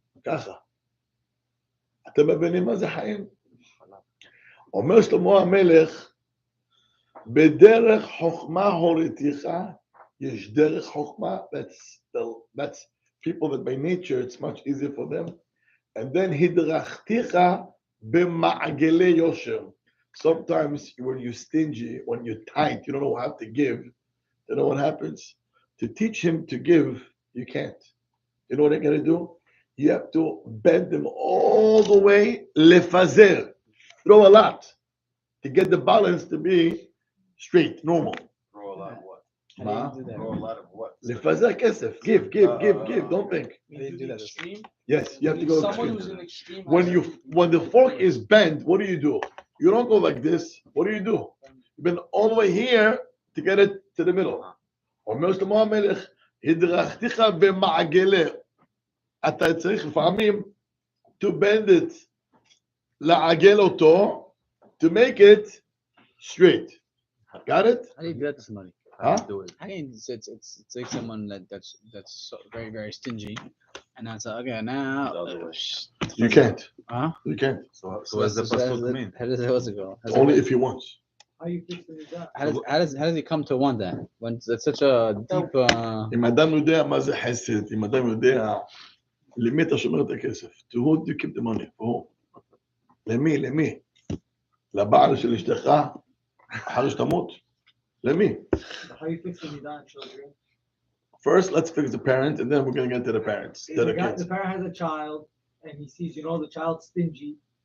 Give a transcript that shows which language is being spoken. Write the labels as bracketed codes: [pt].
[he] ככה. אתם מבינים מה זה חיים? אומר שלמה המלך, בדרך חוכמה הוריתיך, יש דרך חוכמה, [en] that's people that by nature it's much easier for them. And then [he] הדרכתיך במעגלי יושר. [en] Sometimes when you're stingy, when you're tight, you don't know how to give, you know what happens? To teach him to give, you can't. You know what I gotta do? You have to bend them all the way, lefazer, throw a lot, to get the balance to be straight, normal. Throw a lot of what? How do you do that? Throw a lot of what? Lefazer kesef, give, don't think. How do you do that? Yes, you have to go Someone extreme. who's in extreme. When the fork is bent, what do? You don't go like this. What do? You bend all the way here to get it to the middle. [he] אומר שלמה המלך, הדרכתיך במעגלי. אתה צריך לפעמים [en] to bend it, [he] לעגל אותו, [en] to make it straight. Got it? How do you do that to somebody? Huh? Do it. How can you, it's like someone that's so very, very stingy, and that's like, okay, now. You can't. Huh? You can't. So as the pasuk mean? How does it go? Only if he wants. How you fix it? How does he come to want that when it's such a deep? [he] אם אדם יודע מה זה חסד, אם אדם יודע למי אתה שומר את הכסף? [en] To who do you keep the money? For who? [he] למי? לבעל של אשתך? אחרי שתמות? למי? [en] How you fix the nidah children? First, let's fix the parent, and then we're going to get to the parents. To the kids. The parent has a child, and he sees, the child's stingy.